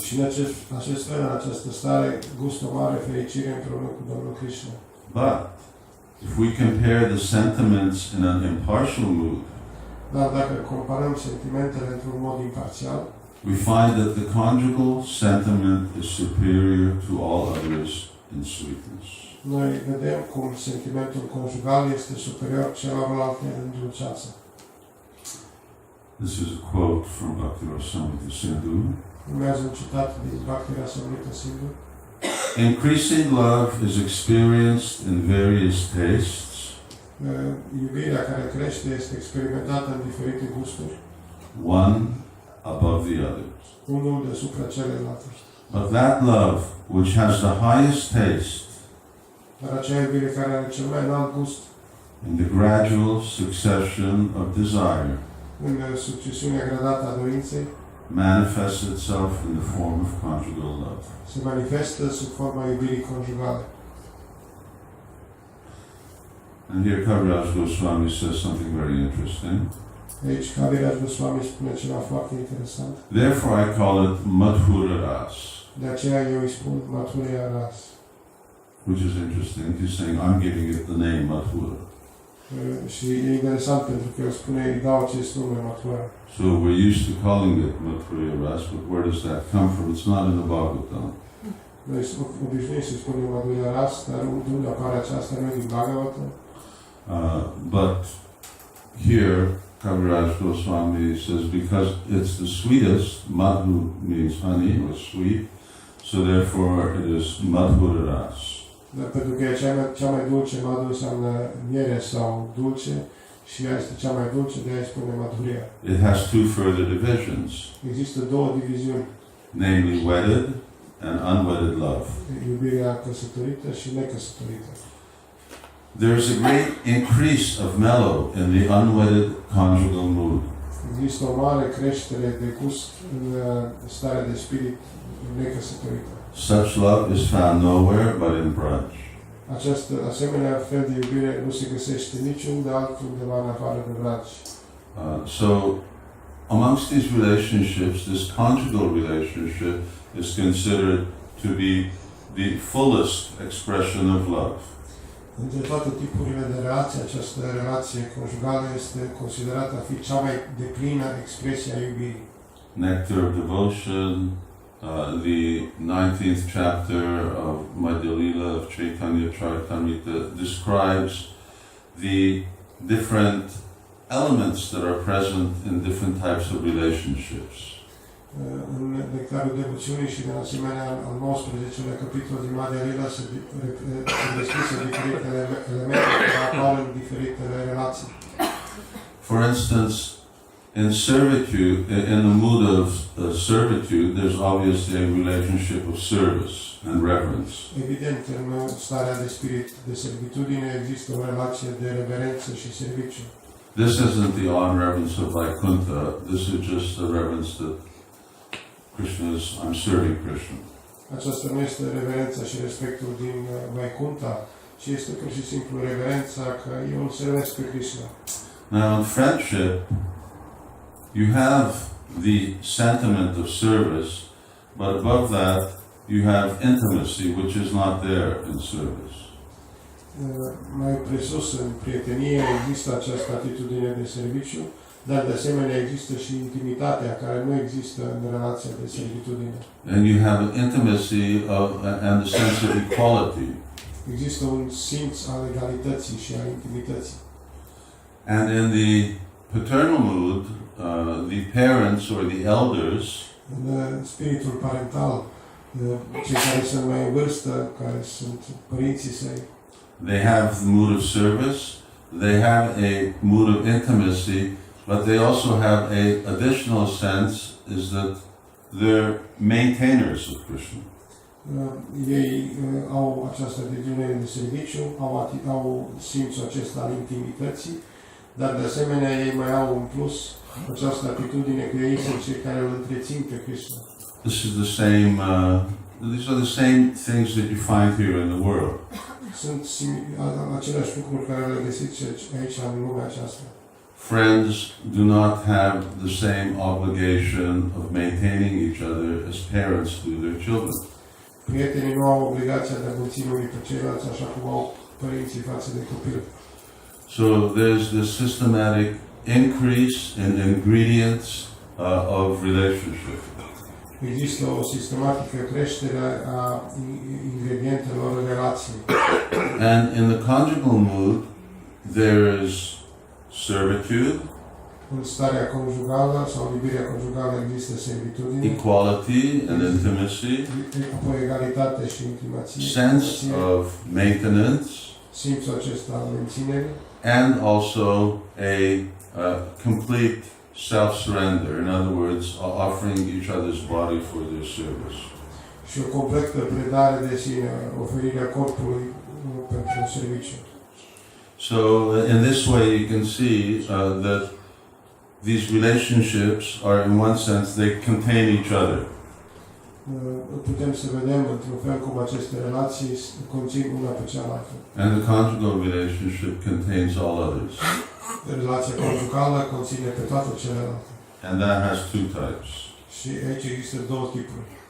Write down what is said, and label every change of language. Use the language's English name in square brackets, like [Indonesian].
[Romanian] Și în acest fel, în această stare, gustă o mare fericire împreună cu Domnul Krishna. [English] But if we compare the sentiments in an impartial mood, [Romanian] Dar dacă comparăm sentimentele într-un mod imparțial, [English] we find that the conjugal sentiment is superior to all others in sweetness. [Romanian] Noi vedem cum sentimentul conjugal este superior celorlalte în dulceață. [English] This is a quote from Radhastami Sindhu. [Romanian] Urmează un citat din Radhastami Sindhu. [English] Increasing love is experienced in various tastes, [Romanian] Iubirea care crește este experimentată în diferite gusturi, [English] one above the others. [Romanian] unul deasupra celelalte. [English] But that love which has the highest taste [Romanian] Dar acea iubire care are cel mai înalt gust [English] in the gradual succession of desire [Romanian] în succesiunea gradată a dorinței [English] manifests itself in the form of conjugal love. [Romanian] se manifestă sub forma iubirii conjugale. [English] And here Kaviraj Goswami says something very interesting. [Romanian] Aici Kaviraj Goswami spune ceva foarte interesant. [English] Therefore I call it Madhura Ras, [Romanian] De aceea eu îi spun Madhurya Ras. [English] which is interesting. He's saying I'm giving it the name Madhura. [Romanian] Și e interesant pentru că el spune, îi dau acest nume Madhura. [English] So we're used to calling it Madhurya Ras, but where does that come from? It's not in the Bhagavatam. [Romanian] Noi obișnuim să spunem Madhurya Ras, dar unde apare aceasta nu e din Bhagavatam. [English] But here, Kaviraj Goswami says, because it's the sweetest, madhu means honey or sweet, so therefore it is Madhura Ras. [Romanian] Dar pentru că e cea mai dulce, madhu înseamnă miere sau dulce, și ea este cea mai dulce, de aia îi spune Madhurya. [English] It has two further divisions, [Romanian] Există două diviziuni, [English] namely wedded and unwedded love. [Romanian] iubirea căsătorită și necăsătorită. [English] There is a great increase of mellow in the unwedded conjugal mood. [Romanian] Există o mare creștere de gust în starea de spirit necăsătorită. [English] Such love is found nowhere but in Braj. [Romanian] Această asemenea fel de iubire nu se găsește niciunde altundeva în afară de Vraj. [English] So, amongst these relationships, this conjugal relationship is considered to be the fullest expression of love. [Romanian] Între toate tipurile de relație, această relație conjugală este considerată a fi cea mai deplină expresie a iubirii. [English] Nectar of Devotion, the 19th chapter of Madhya Lila of Chaitanya Charitamrita describes the different elements that are present in different types of relationships. [Romanian] În nectarul devoțiunii și de asemenea al 19-lea capitol din Madhya Lila se descrise diferitele elemente care apar în diferitele relații. [English] For instance, in servitude, in the mood of servitude, there's obviously a relationship of service and reverence. [Romanian] Evident, în starea de spirit de servitudine există o relație de reverență și serviciu. [English] This isn't the awe and reverence of Vaikuntha, this is just the reverence that I'm serving Krishna. [Romanian] Aceasta nu este reverența și respectul din Vaikuntha, ci este pur și simplu reverența că eu îl servesc pe Krishna. [English] Now in friendship, you have the sentiment of service, but above that, you have intimacy, which is not there in service. [Romanian] Mai presus, în prietenie, există această atitudine de serviciu, dar de asemenea există și intimitatea care nu există în relația de servitudine. [English] And you have an intimacy and the sense of equality. [Romanian] Există un simț al egalității și al intimității. [English] And in the paternal mood, the parents or the elders [Romanian] În spiritul parental, cei care sunt mai în vârstă, care sunt părinții săi, [English] they have the mood of service, they have a mood of intimacy, but they also have a additional sense is that they're maintainers of Krishna. [Romanian] Ei au această atitudine de serviciu, au simțul acesta al intimității, dar de asemenea ei mai au în plus această atitudine că ei sunt cei care îl întrețin pe Krishna. [English] This is the same. These are the same things that you find here in the world. [Romanian] Sunt aceleași lucruri care le găsiți aici în lumea aceasta. [English] Friends do not have the same obligation of maintaining each other as parents do their children. [Romanian] Prietenii nu au obligația de a menține unii pe ceilalți așa cum au părinții față de copil. [English] So there's this systematic increase in ingredients of relationship. [Romanian] Există o sistematică creștere a ingredientelor relației. [English] And in the conjugal mood, there is servitude, [Romanian] În starea conjugală sau iubirea conjugală există servitudine, [English] equality and intimacy, [Romanian] apoi egalitate și intimație, [English] sense of maintenance, [Romanian] simțul acesta al menținerii, [English] and also a complete self-surrender. In other words, offering each other's body for their service. [Romanian] și o completă predare de sine, oferirea corpului pentru serviciu. [English] So in this way you can see that these relationships are, in one sense, they contain each other. [Romanian] Putem să vedem într-un fel cum aceste relații conțin una pe cealaltă. [English] And the conjugal relationship contains all others. [Romanian] Relația conjugală conține pe toate celelalte. [English] And that has two types. [Romanian] Și aici există două tipuri.